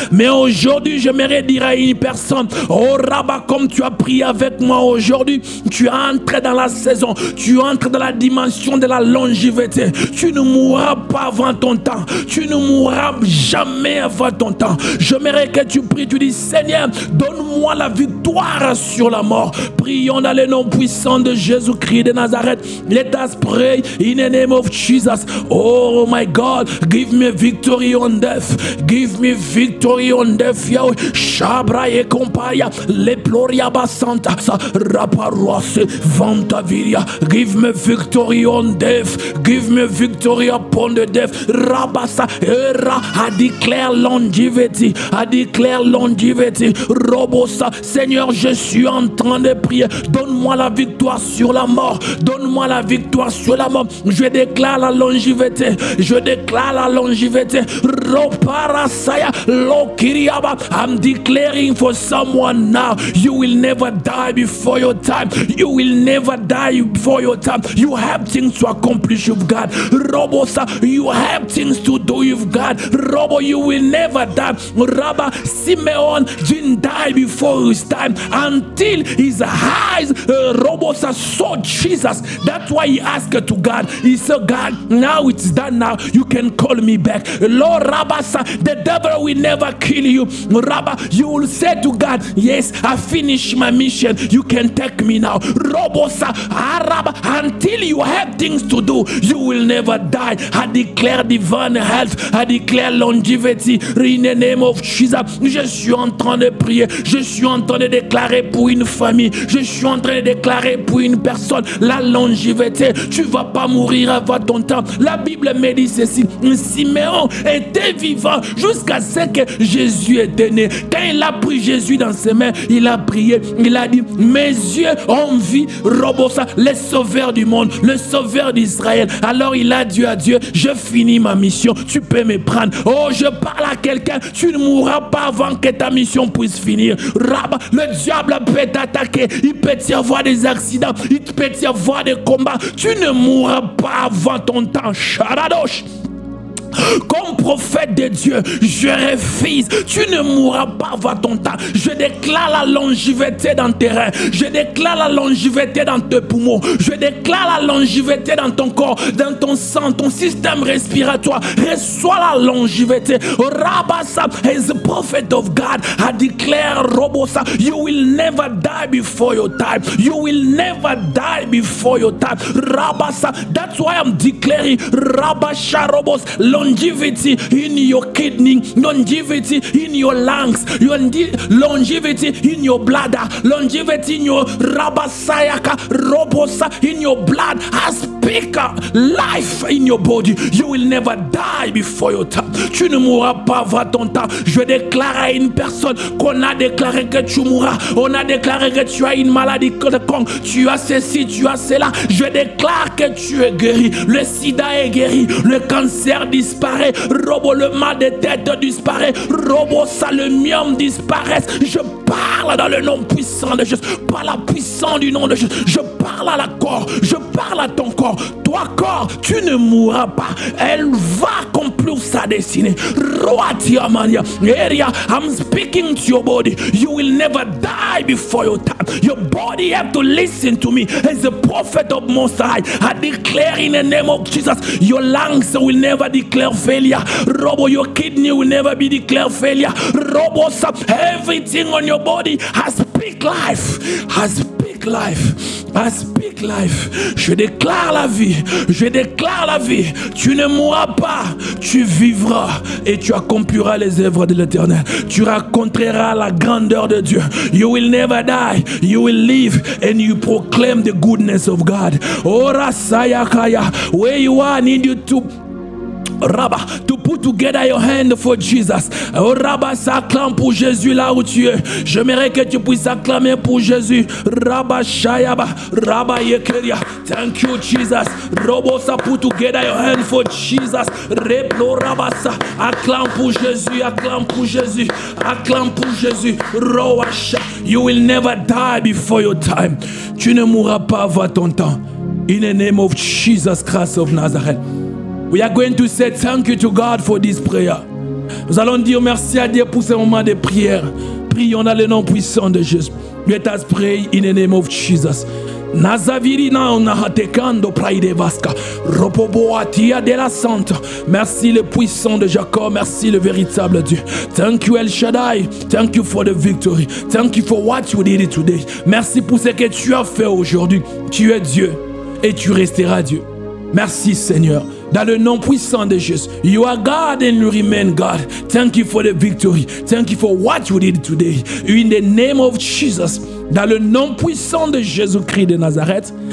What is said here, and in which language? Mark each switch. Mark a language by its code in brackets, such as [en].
[fr] Mais aujourd'hui, j'aimerais dire à une personne, oh Rabba, comme tu as prié avec moi aujourd'hui, tu entres dans la saison, tu entres dans la dimension de la longévité. Tu ne mourras pas avant ton temps. Tu ne mourras jamais avant ton temps. J'aimerais que tu pries, tu dis, Seigneur, donne-moi la victoire sur la mort. Prions dans le nom puissant de Jésus-Christ de Nazareth. [en] Let us pray in the name of Jesus. Oh my God, give me victory on death. Give me victory on death, Yahweh. Shabra e compagnia, le ploria basanta, raparuase, vantaviria. Give me victory on death. Give me victory upon the death. Rabasa era. I declare longevity. I declare longevity. Robo [fr] Robosa, Seigneur, je suis en train de prier. Donne-moi la victoire sur la mort. Donne-moi la victoire sur la mort. Je déclare la longévité. Je déclare la longévité. Roparasaya, Lokiriaba. [en] I'm declaring for someone now. You will never die before your time. You will never die before your time. You have things to accomplish with God. Robosa, you have things to do with God. Robo, you will never die. Rabba, Simeon didn't die before his time until his eyes, Robosa, saw Jesus. That's why he asked to God. He said, God, now it's done. Now you can call me back. Lord Rabasa, the devil will never kill you. Rabba, you will say to God, yes, I finished my mission. You can take me now. Robosa, Rabba, until you have things to do, you will never die. I declare divine health. I declare longevity in the name of Jesus. [fr] Je suis en train de prier. Je suis en train de déclarer pour une famille. Je suis en train de déclarer pour une personne la longévité. Tu ne vas pas mourir avant ton temps. La Bible me dit ceci. Siméon était vivant jusqu'à ce que Jésus était né. Quand il a pris Jésus dans ses mains, il a prié. Il a dit, mes yeux ont vu Robosa, le sauveur du monde, le sauveur d'Israël. Alors il a dit à Dieu, je finis ma mission. Tu peux me prendre. Oh, je parle à quelqu'un. Tu ne mourras pas avant que ta mission puisse finir. Rabba, le diable peut t'attaquer. Il peut y avoir des accidents. Il peut y avoir des combats. Tu ne mourras pas avant ton temps. Sharadosh. Comme prophète de Dieu, je refuse. Tu ne mourras pas avant ton temps. Je déclare la longévité dans tes reins. Je déclare la longévité dans tes poumons. Je déclare la longévité dans ton corps, dans ton sang, ton système respiratoire. Reçois la longévité. [en] Rabasa, as a prophet of God, I declare, Robosa, you will never die before your time. You will never die before your time. Rabasa, that's why I'm declaring Rabasha Robos, longevity in your kidney, longevity in your lungs, longevity in your bladder, longevity in your rabasayaka, robosa in your blood. I speak life in your body. You will never die before your time. [fr] Tu ne mourras pas avant ton temps. Je déclare à une personne qu'on a déclaré que tu mourras. On a déclaré que tu as une maladie quelconque. Tu as ceci, tu as cela. Je déclare que tu es guéri. Le sida est guéri. Le cancer disparaît. Robo, le mal de tête disparaît. Robo, ça, le myome disparaît. Je parle dans le nom puissant de Jésus. Par la puissance du nom de Jésus. Je parle à la corps. Je parle à ton corps. Toi, corps, tu ne mourras pas. Elle va accomplir sa destinée. I'm speaking to your body. You will never die before your time. Your body have to listen to me. As a prophet of Most High, I declare in the name of Jesus, your lungs will never declare failure. Robo, your kidney will never be declared failure. Robo, everything on your body has speak life. Has speak life. I speak life. Je déclare la vie. Je déclare la vie. Tu ne mourras pas. Tu vivras et tu accompliras les œuvres de l'Éternel. Tu raconteras la grandeur de Dieu. [en] You will never die. You will live and you proclaim the goodness of God. Ora sayakaya. Where you are, I need you to Rabba, to put together your hand for Jesus. [fr] Oh Rabba, s'acclame pour Jésus là où tu es. J'aimerais que tu puisses acclamer pour Jésus. Rabba Shayaba, Rabba Yekeria. [en] Thank you, Jesus. [fr] Robo, sa [en] put together your hand for Jesus. [fr] Replo Rabasa, acclame pour Jésus, acclame pour Jésus, acclame pour Jésus. [en] Roasha, you will never die before your time. [fr] Tu ne mourras pas avant ton temps. [en] In the name of Jesus Christ of Nazareth. We are going to say thank you to God for this prayer. [fr] Nous allons dire merci à Dieu pour ce moment de prière. Prions dans le nom puissant de Jésus. [en] Let us pray in the name of Jesus. Nazavirina onahatekando praide vaska. Ropoboatia de la Santa. [fr] Merci le puissant de Jacob. Merci le véritable Dieu. [en] Thank you El Shaddai. Thank you for the victory. Thank you for what you did today. [fr] Merci pour ce que tu as fait aujourd'hui. Tu es Dieu et tu resteras Dieu. Merci Seigneur. Dans le nom puissant de Jésus. [en] You are God and you remain God. Thank you for the victory. Thank you for what you did today. In the name of Jesus. [fr] Dans le nom puissant de Jésus-Christ de Nazareth.